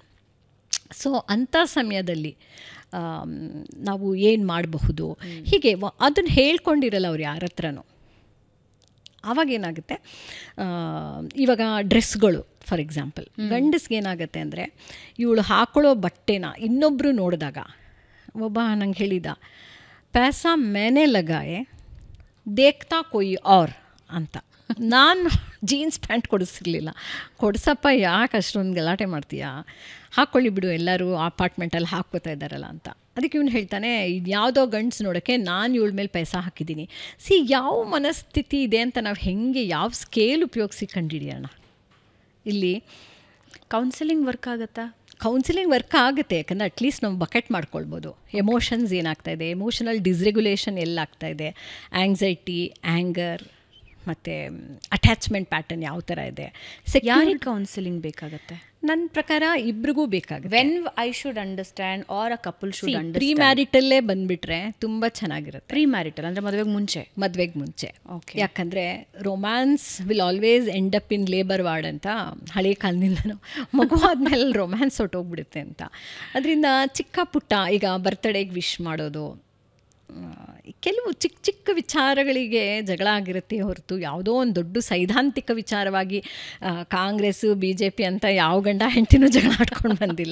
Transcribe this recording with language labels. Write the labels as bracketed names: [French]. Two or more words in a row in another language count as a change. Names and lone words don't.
[Kannada] ಸೊ ಅಂಥ ಸಮಯದಲ್ಲಿ ನಾವು ಏನು ಮಾಡಬಹುದು, ಹೀಗೆ ಅದನ್ನು ಹೇಳ್ಕೊಂಡಿರಲ್ಲ ಅವ್ರು ಯಾರ ಹತ್ರನೂ. ಆವಾಗೇನಾಗುತ್ತೆ, ಇವಾಗ ಡ್ರೆಸ್ಗಳು [English] for example, [Kannada] ಗಂಡಸ್ಗೇನಾಗುತ್ತೆ ಅಂದರೆ ಇವಳು ಹಾಕೊಳ್ಳೋ ಬಟ್ಟೆನ ಇನ್ನೊಬ್ಬರು ನೋಡಿದಾಗ, ಒಬ್ಬ ನಂಗೆ ಹೇಳಿದ, [Hindi] पैसा मैंने लगाए देखता कोई और ಅಂತ. [Kannada] ನಾನು ಜೀನ್ಸ್ ಪ್ಯಾಂಟ್ ಕೊಡಿಸಿರ್ಲಿಲ್ಲ. ಕೊಡಿಸಪ್ಪ, ಯಾಕೆ ಅಷ್ಟೊಂದು ಗಲಾಟೆ ಮಾಡ್ತೀಯಾ, ಹಾಕ್ಕೊಳ್ಳಿ ಬಿಡು, ಎಲ್ಲರೂ ಅಪಾರ್ಟ್ಮೆಂಟಲ್ಲಿ ಹಾಕ್ಕೋತಾ ಇದ್ದಾರಲ್ಲ ಅಂತ. ಅದಕ್ಕೆ ಇವನು ಹೇಳ್ತಾನೆ, ಯಾವುದೋ ಗಂಡ್ಸ್ ನೋಡೋಕ್ಕೆ ನಾನು ಇವಳ ಮೇಲೆ ಪೈಸಾ ಹಾಕಿದ್ದೀನಿ. ಯಾವ ಮನಸ್ಥಿತಿ ಇದೆ ಅಂತ ನಾವು ಹೆಂಗೆ, ಯಾವ ಸ್ಕೇಲ್ ಉಪಯೋಗಿಸಿ ಕಂಡುಹಿಡಿಯೋಣ. ಇಲ್ಲಿ [English] counselling work [Kannada] ಆಗುತ್ತಾ? [English] counselling work [Kannada] ಆಗುತ್ತೆ, ಯಾಕಂದರೆ ಅಟ್ಲೀಸ್ಟ್ ನಾವು ಬಕೆಟ್ ಮಾಡ್ಕೊಳ್ಬೋದು. ಎಮೋಷನ್ಸ್ ಏನಾಗ್ತಾಯಿದೆ, [English] emotional dysregulation [Kannada] ಎಲ್ಲಾಗ್ತಾಯಿದೆ, ಆ್ಯಂಗ್ಸೈಟಿ, ಆ್ಯಂಗರ್ ಮತ್ತು [English] attachment pattern [Kannada] ಯಾವ ಥರ ಇದೆ. ಯಾರಿಗೆ ಕೌನ್ಸಿಲಿಂಗ್ ಬೇಕಾಗುತ್ತೆ? ನನ್ನ ಪ್ರಕಾರ ಇಬ್ರಿಗೂ ಬೇಕಾಗುತ್ತೆ. [English] When I should understand or a couple should understand. [Kannada] ಪ್ರೀ ಮ್ಯಾರಿಟಲ್ಲೇ ಬಂದುಬಿಟ್ರೆ ತುಂಬ ಚೆನ್ನಾಗಿರುತ್ತೆ. [English] pre marital [Kannada] ಅಂದರೆ ಮದುವೆಗೆ ಮುಂಚೆ. ಓಕೆ. ಯಾಕಂದರೆ [English] romance will always end up in labour ward [Kannada] ಅಂತ ಹಳೆ ಕಾಲದಿಂದನೂ, ಮಗು ಆದಮೇಲೆ ರೊಮ್ಯಾನ್ಸ್ ಹೊಟ್ಟೋಗ್ಬಿಡುತ್ತೆ ಅಂತ. ಅದರಿಂದ ಚಿಕ್ಕ ಪುಟ್ಟ, ಈಗ ಬರ್ತಡೇಗೆ ವಿಶ್ ಮಾಡೋದು, ಕೆಲವು ಚಿಕ್ಕ ವಿಚಾರಗಳಿಗೆ ಜಗಳ ಆಗಿರುತ್ತೆ ಹೊರತು ಯಾವುದೋ ಒಂದು ದೊಡ್ಡ ಸೈದ್ಧಾಂತಿಕ ವಿಚಾರವಾಗಿ ಕಾಂಗ್ರೆಸ್ಸು BJP ಅಂತ ಯಾವ ಗಂಡ ಹೆಂಡ್ತಿನೂ ಜಗಳ ಆಡ್ಕೊಂಡು ಬಂದಿಲ್ಲ.